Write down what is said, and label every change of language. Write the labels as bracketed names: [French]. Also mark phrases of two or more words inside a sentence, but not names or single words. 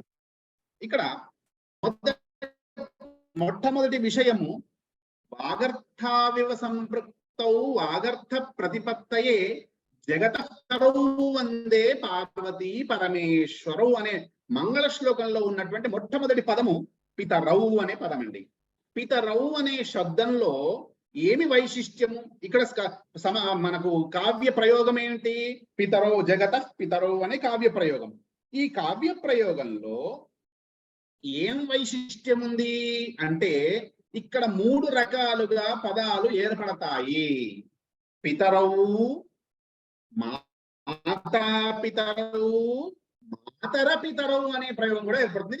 [Telugu] ఇక్కడ మొట్టమొదటి విషయము [Sanskrit] వాగర్థావివ సంపృక్తౌ వాగర్థ ప్రతిపత్తయే జగతః వందే పార్వతీ పరమేశ్వరౌ [Telugu] అనే మంగళ శ్లోకంలో ఉన్నటువంటి మొట్టమొదటి పదము పితరౌ అనే పదం అండి. పితరౌ అనే శబ్దంలో ఏమి వైశిష్ట్యము? ఇక్కడ మనకు కావ్య ప్రయోగం ఏంటి? పితరౌ జగతః పితరౌ అనే కావ్య ప్రయోగం. ఈ కావ్య ప్రయోగంలో ఏం వైశిష్ట్యం ఉంది అంటే ఇక్కడ మూడు రకాలుగా పదాలు ఏర్పడతాయి. పితరౌ, మాతా పితరౌ, మాతర పితరౌ అనే ప్రయోగం కూడా ఏర్పడుతుంది.